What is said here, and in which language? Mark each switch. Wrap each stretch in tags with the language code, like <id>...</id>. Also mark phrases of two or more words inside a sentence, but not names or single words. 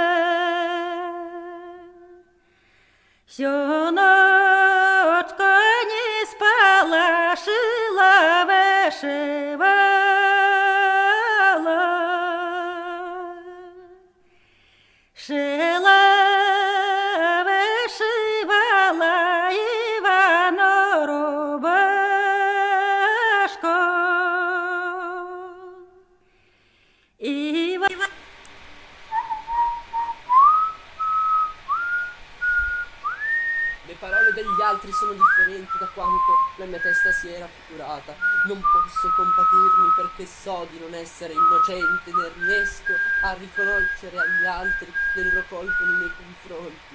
<ru>Всю ночку не спала, шила, вышивала. Шила, вышивала Ивану рубашку.</ru> <it>Le parole degli altri sono differenti da quanto la mia testa si era figurata. Non posso compatirmi perché so di non essere innocente, né riesco a riconoscere agli altri le loro colpe nei miei confronti.</it>